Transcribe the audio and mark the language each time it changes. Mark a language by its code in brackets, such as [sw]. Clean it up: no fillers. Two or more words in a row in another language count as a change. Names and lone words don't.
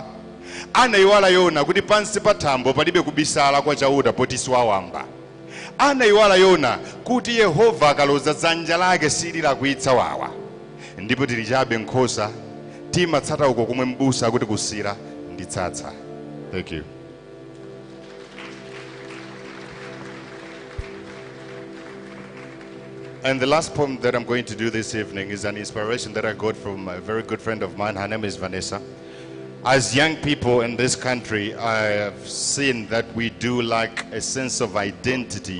[ny] Anayiwala yona kuti pansi pa thambo palibe kubisala kwa chauta potisi wawamba. Anayiwala yona kuti Yehova akaloza dzanja lake sili lakuitsa wawa. Ndipo tilichabe nkhosa timatsata uko kumwe mbusa kuti kusira nditsatsa. [en] Thank you. And the last poem that I'm going to do this evening is an inspiration that I got from a very good friend of mine. Her name is Vanessa. As young people in this country, I have seen that we do lack a sense of identity.